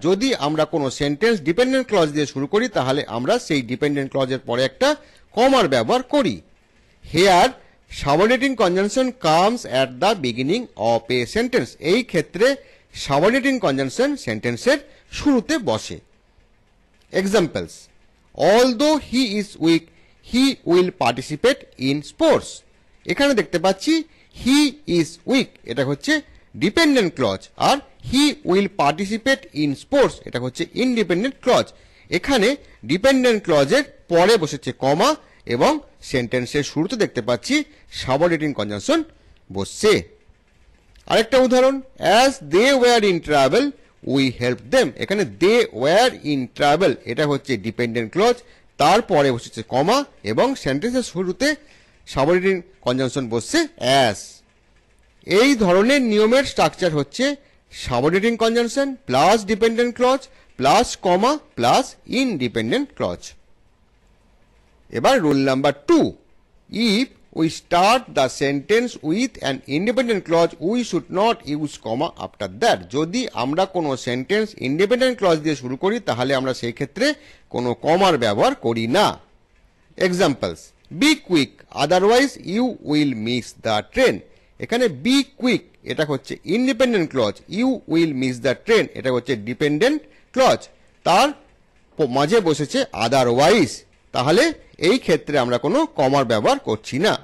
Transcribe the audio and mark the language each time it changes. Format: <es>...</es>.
<bn>যদি আমরা কোনো সেন্টেন্স ডিপেন্ডেন্ট ক্লজ দিয়ে শুরু করি তাহলে আমরা সেই ডিপেন্ডেন্ট ক্লজের পরে একটা কমার ব্যবহার করি।</bn> <en>Here subordinating conjunction comes at the beginning of a sentence.</en> <bn>এই ক্ষেত্রে সাবঅর্ডিনেটিং কনজাংশন সেন্টেন্সের শুরুতে বসে।</bn> <en>Examples: although he is weak he will participate in sports.</en> <bn>এখানে দেখতে পাচ্ছি</bn> <en>he is weak</en> <bn>এটা হচ্ছে dependent clause, আর</bn> <en>he will participate in sports</en> <bn>এটা হচ্ছে ইন্ডিপেন্ডেন্ট ক্লজ। এখানে ডিপেন্ডেন্ট ক্লজের পরে বসেছে কমা এবং সেন্টেন্সের শুরুতে দেখতে পাচ্ছি সাবঅর্ডিনেটিং কনজাংশন বসছে। আরেকটা উদাহরণ:</bn> <en>as they were in travel we helped them.</en> <bn>এখানে</bn> <en>they were in travel</en> <bn>এটা হচ্ছে ডিপেন্ডেন্ট ক্লজ, তারপরে বসেছে কমা এবং সেন্টেন্সের শুরুতে সাবঅর্ডিনেটিং কনজাংশন বসছে অ্যাজ। এই ধরনের নিয়মের স্ট্রাকচার হচ্ছে subordinating conjunction plus dependent clause plus কমা প্লাস ইনডিপেন্ডেন্ট ক্লজ।</bn> <en>এবার rule number 2: if we start the sentence with an independent clause we should not use comma after that.</en> <bn>যদি আমরা কোনো sentence independent clause দিয়ে শুরু করি তাহলে আমরা সেই ক্ষেত্রে কোনো কমার ব্যবহার করি না।</bn> <en>Examples: be quick otherwise you will miss the train.</en> <bn>এখানে</bn> <en>be quick</en> <bn>এটা হচ্ছে independent clause,</bn> <en>you will miss the train</en> <bn>এটা হচ্ছে ডিপেন্ডেন্ট ক্লজ, তার মাঝে বসেছে আদারওয়াইজ, তাহলে এই ক্ষেত্রে আমরা কোনো কমার ব্যবহার করছি না।</bn>